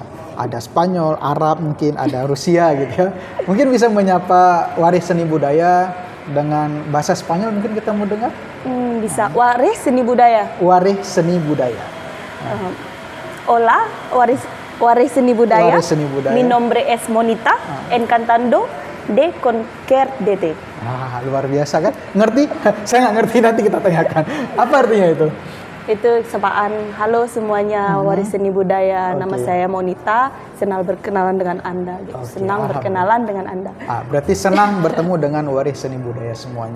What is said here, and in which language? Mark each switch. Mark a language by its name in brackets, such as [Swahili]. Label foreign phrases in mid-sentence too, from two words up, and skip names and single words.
[Indonesian] Ada Spanyol, Arab mungkin, ada Rusia gitu ya. Mungkin bisa menyapa Waris Seni Budaya dengan bahasa Spanyol, mungkin kita mau dengar? Bisa. Waris Seni Budaya. Waris Seni Budaya. [Spanish] Hola, Waris Seni Budaya. Waris Seni Budaya. Mi nombre es Monita, encantando de conocerte. [Indonesian] Luar biasa kan? Ngerti? Saya nggak ngerti, nanti kita tanyakan. Apa artinya itu? Itu sapaan. Halo semuanya, Waris Seni Budaya. Nama saya Monita. Senang berkenalan dengan Anda. Gitu. Senang berkenalan dengan Anda. Berarti senang bertemu dengan Waris Seni Budaya semuanya.